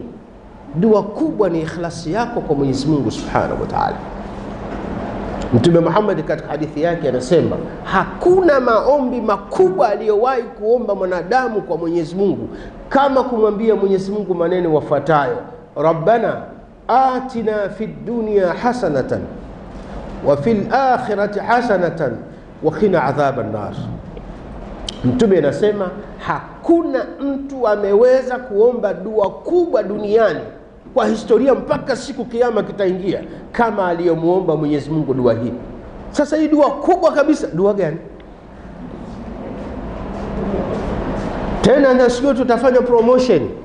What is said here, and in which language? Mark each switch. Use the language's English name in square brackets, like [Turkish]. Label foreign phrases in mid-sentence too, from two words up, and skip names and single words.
[Swahili] Dua kubwa ni ikhlasi yako kwa Mwenyezi Mungu [Arabic] سبحانه وتعالى. [Swahili] Mtume Muhammad katika hadithi yake anasema hakuna maombi makubwa aliyowahi kuomba mwanadamu kwa Mwenyezi Mungu kama kumwambia Mwenyezi Mungu maneno yafuatayo: [Arabic] ربنا آتنا في الدنيا حسنة وفي الآخرة حسنة وقنا عذاب النار. [Swahili] Mtume anasema hakuna mtu ameweza kuomba dua kubwa duniani kwa historia mpaka siku kiyama kitaingia kama aliyomuomba Mwenyezi Mungu dua hii. Sasa hii dua kubwa kabisa, dua gani? Tena na sio tutafanya promotion.